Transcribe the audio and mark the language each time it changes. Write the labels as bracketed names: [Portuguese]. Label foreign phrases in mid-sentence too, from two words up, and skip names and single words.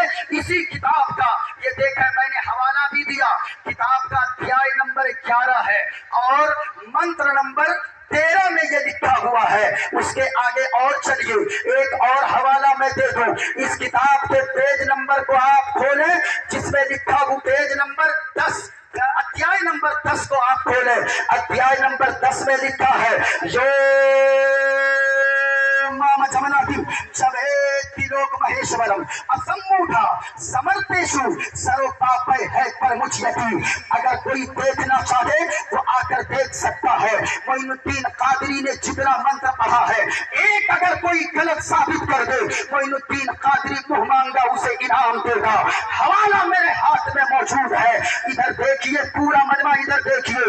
[Urdu] اسی کتاب کا یہ دیکھیں میں نے حوالہ بھی دیا، کتاب کا ادھیائے نمبر 11 ہے اور منتر نمبر 13 میں یہ لکھا ہوا ہے۔ اس کے آگے اور چلیے ایک اور حوالہ میں دے دوں، اس کتاب کے پیج نمبر کو آپ کھولیں جس میں لکھا ہوا پیج نمبر 10، ادھیائے نمبر 10 کو آپ کھولیں، ادھیائے نمبر 10 میں لکھا ہے [Sanskrit] यो मामजमनादिं च वेत्ति लोकमहेश्वरम् असम्मूढः स मर्त्येषु सर्वपापैः प्रमुच्यते. [Urdu] اگر کوئی دیکھنا چاہے وہ آ کر دیکھ سکتا ہے۔ معین الدین قادری نے جتنا منتر پڑھا ہے ایک اگر کوئی غلط ثابت کر دے معین الدین قادری منہ مانگا اسے انعام دے گا۔ حوالہ میرے ہاتھ میں موجود ہے، ادھر دیکھیے پورا مجمع ادھر دیکھیے۔